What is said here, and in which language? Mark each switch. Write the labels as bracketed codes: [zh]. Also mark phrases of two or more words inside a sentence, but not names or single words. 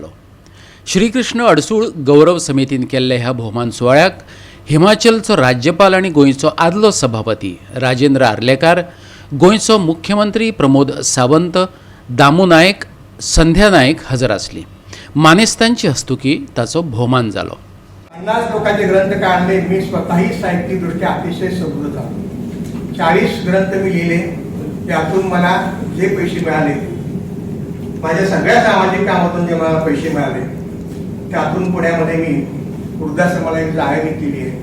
[kok] श्रीकृष्ण अडसूळ गौरव समितीन केल्ल्या ह्या भोवमान सुवाळ्याक हिमाचलचो राज्यपाल आनी गोंयचो आदलो सभापती राजेंद्र आर्लेकार, गोंयचो मुख्यमंत्री प्रमोद सावंत, दामू नायक, संध्या नायक हजर आसली. मानेस्तांची हस्तुकी ताचो भोवमान जालो. [mr] 50 लोकांचे ग्रंथ काढले. मी स्वतःही साहित्यिकदृष्ट्या अतिशय समृद्ध झालो. 40 ग्रंथ मी लिहिले. त्यातून मला जे पैसे मिळाले, माझ्या सगळ्या सामाजिक कामातून जे मला पैसे मिळाले, त्यातून पुण्यामध्ये मी वृद्धाश्रमाला एक जागा मी केली आहे.